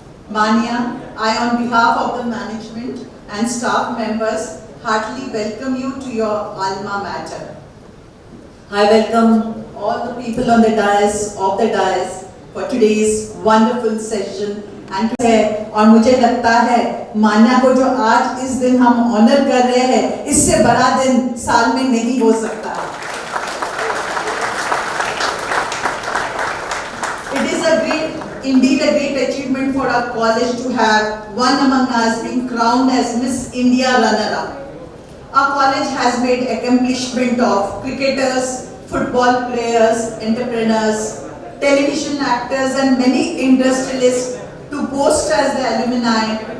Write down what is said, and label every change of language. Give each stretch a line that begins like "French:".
English: Manya, I on behalf of the management and staff members heartily welcome you to your alma mater. I welcome all the people on the dais for today's wonderful session.
Hindi: और मुझे लगता है मान्या को जो आज इस दिन हम ऑनर कर रहे हैं, इससे बड़ा दिन साल में नहीं हो सकता।
English: It is indeed a great achievement for our college to have one among us being crowned as Miss India runner-up. Our college has made accomplishment of cricketers, football players, entrepreneurs, television actors, and many industrialists to boast as the alumni.